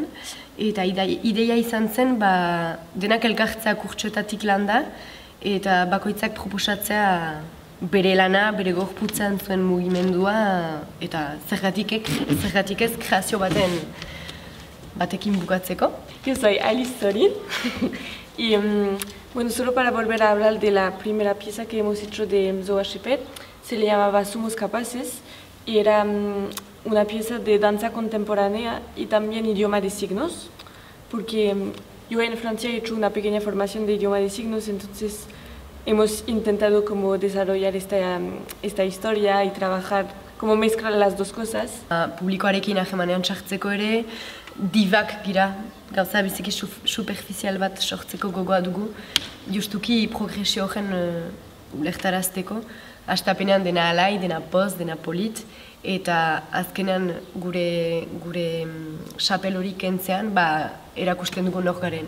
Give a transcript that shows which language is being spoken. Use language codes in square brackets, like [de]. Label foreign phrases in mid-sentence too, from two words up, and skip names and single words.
[eu] Eta ideia izan zen, denak elkartzea kurtsoetatik landa, eta bakoitzak proposatzea bere lana, bere gorputzan zuen mugimendua, eta zergatik ez kreazio batekin bukatzeko. [es] Yo soy Alice Sorin y bueno, solo para volver a hablar de la primera pieza que hemos hecho de Zoashepet, se le llamaba Somos Capaces y era una pieza de danza contemporánea y también idioma de signos, porque yo en Francia he hecho una pequeña formación de idioma de signos, entonces hemos intentado como desarrollar esta historia y trabajar, como mezclar las dos cosas. [eu] Publikoarekin ahemanean sartzeko ere, divak gira, gauza biziki superficial bat sortzeko gogoa dugu, justuki progresio horren ulertarazteko, hastapenean dena alai, dena poz, dena polit, eta azkenean gure xapel hori kentzean, erakusten dugun hor garen.